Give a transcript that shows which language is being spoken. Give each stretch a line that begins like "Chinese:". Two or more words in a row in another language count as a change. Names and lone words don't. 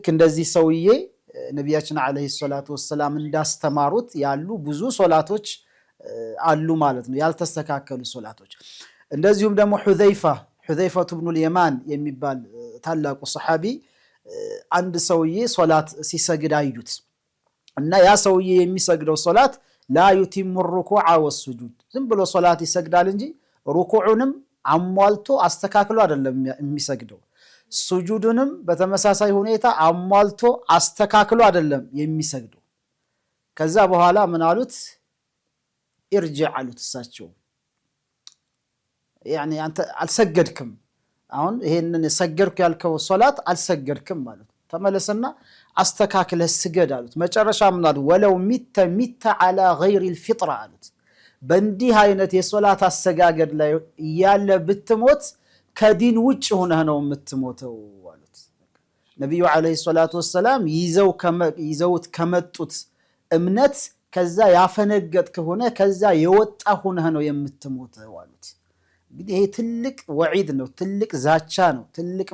Amharic: እንደዚህ ሰውዬ ነብያችን
Arabic: عليه الصلاة والسلام
Amharic: እንዳስተማሩት ያሉ ብዙ ሶላቶች አሉ ማለት ነው ያልተስተካከሉ ሶላቶች እንደዚሁም ደግሞ ሁዘይፋ ኢብኑ የማን የሚባል ታላቁ ሰሃቢ አንድ ሰውዬ ሶላት ሲሰግድ አዩት እና ያ ሰውዬ የሚሰግደው ሶላት
Arabic: لا يتم الركوع والسجود
Amharic: ዝም ብሎ ሶላት ይሰግዳል እንጂ ሩኩዑንም አሟልቶ አስተካክሎ አይደለም የሚሰግደው ሱጁዱንም በተመሳሳይ ሁኔታ አሟልቶ አስተካክሎ አይደለም የሚሰግደው ከዛ በኋላ ምን አሉት ኢርጂዕ አሉት እሳቸው يعني አንተ አልሰገድክም አሁን ይሄንን ሰገድኩ ያልከው ሶላት አልሰገድክም ማለት ተመለሰና አስተካክለህ ስገድ አሉት መጨረሻ ምን አሉ
Arabic: ولو مت على غير الفطره
Amharic: አሉት በእንዲህ አይነት የሶላት አሰጋገድ ላይ ያለ ብትሞት ከዲን ውጭ ሆነህ ነው የምትሞተው አሉት ነብዩ
Arabic: عليه الصلاة والسلام
Amharic: ይዘውት ከመጡት እምነት ከዛ ያፈነገጥክ ሆነ ከዛ የወጣ ሆነህ ነው የምትሞተው አሉት እንግዲህ ይሄ ትልቅ ወዒድ ነው ትልቅ ዛቻ ነው ትልቅ